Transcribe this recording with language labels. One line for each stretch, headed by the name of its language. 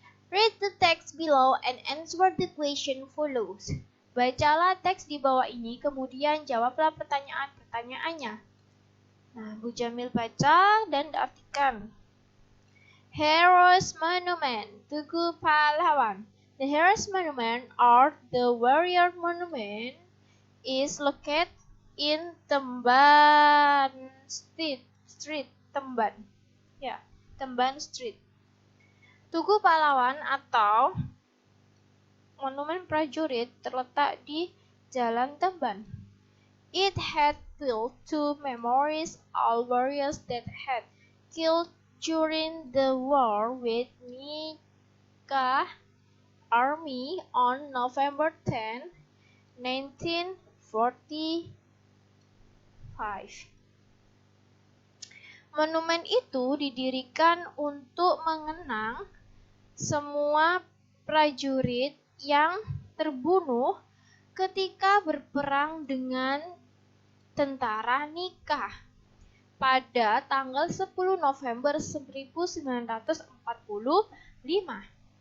English: Read the text below and answer the question follows.
Indonesian: Bacalah teks di bawah ini, kemudian jawablah pertanyaan-pertanyaannya. Nah, Bu Jamil baca dan diartikan.
English: Heroes Monument, Tugu Pahlawan. The Heroes Monument or the Warrior Monument is located in Temban Street, Temban.
Indonesian: Ya, Temban Street. Tugu Pahlawan atau Monumen Prajurit terletak di Jalan Temban.
English: It had built to memorialize all warriors that had killed during the war with Nika Army on November 10, 1945.
Indonesian: Monumen itu didirikan untuk mengenang semua prajurit yang terbunuh ketika berperang dengan tentara Nika pada tanggal 10 November 1945.